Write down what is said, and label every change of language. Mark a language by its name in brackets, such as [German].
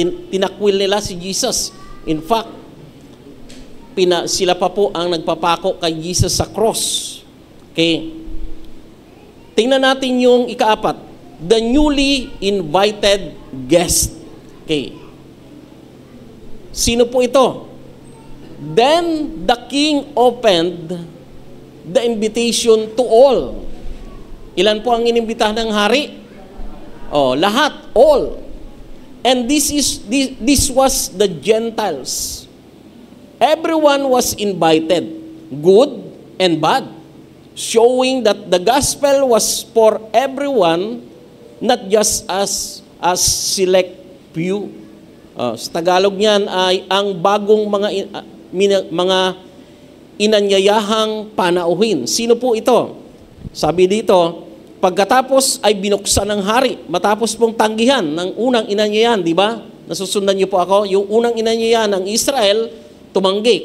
[Filipino] Tinakwil nila si Jesus. [English] In fact, [Filipino] sila pa po ang nagpapako kay Jesus sa cross. Okay. Tingnan natin yung ikaapat. [English] The newly invited guest. Okay. [Filipino] Sino po ito? [English] Then the king opened the invitation to all. [Filipino] Ilan po ang inimbitahan ng hari? Lahat, all. [English] And this was the Gentiles. Everyone was invited, good and bad, showing that the gospel was for everyone, not just as select few. [Filipino] Sa Tagalog niyan ay ang bagong mga inanyayahang panauhin. Sino po ito? Sabi dito, pagkatapos ay binuksan ng hari, matapos pong tanggihan ng unang inanyayahan, di ba? Nasusundan niyo po ako, yung unang inanyayahan ng Israel, tumanggi.